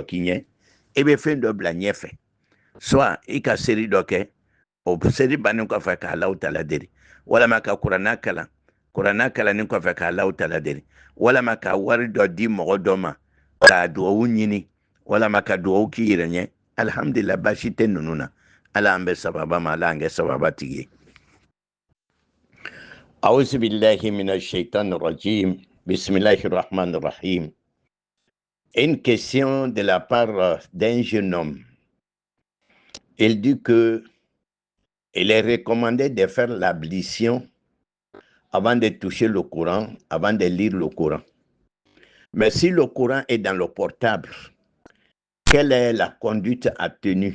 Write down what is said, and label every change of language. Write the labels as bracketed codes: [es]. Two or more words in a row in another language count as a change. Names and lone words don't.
[bm] k'i ɲɛ i bɛ fɛn dɔ bila ɲɛfɛ soit i ka seli dɔ kɛ o seli bannen kɔfɛ ka [ar] الله تعالى [bm] deli walama ka kuranna kalanni kɔfɛ ka [ar] الله تعالى [bm] deli walama ka wari dɔ di mɔgɔ dɔ ma ka dugawu ɲini walama ka dugawu k'i yɛrɛ ɲɛ alhamdulillah baasi tɛ ninnu na ala an bɛ sababa ma ala an kɛ sababa tigi ye [ar] أعوذ بالله من الشيطان الرجيم بسم الله الرحمن الرحيم. [fr] Une question de la part d'un jeune homme. Il dit que il est recommandé de faire l'ablution avant de toucher le Coran, avant de lire le Coran. Mais si le Coran est dans le portable, quelle est la conduite à tenir?